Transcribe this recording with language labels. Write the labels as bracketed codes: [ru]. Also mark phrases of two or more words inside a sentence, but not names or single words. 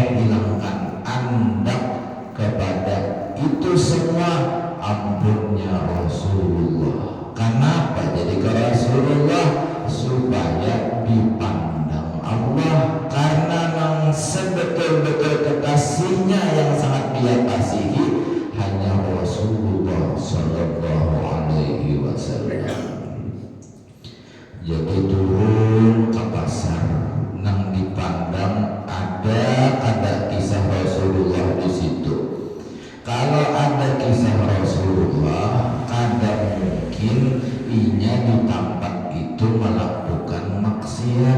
[bjn] Hilangkan andap kepada itu semua, ampunnya Rasulullah. [id] Kenapa jadi ke Rasulullah? Supaya dipandang Allah, karena yang sebetul-betul kekasihnya yang sangat dia kasihi hanya Rasulullah [ar] صلى الله عليه وسلم. [bjn] Jadi turun ke pasar, nang dipandang ada kisah Rasulullah di situ. Kalau ada kisah Rasulullah, kada mungkin inya di tempat itu melakukan maksiat.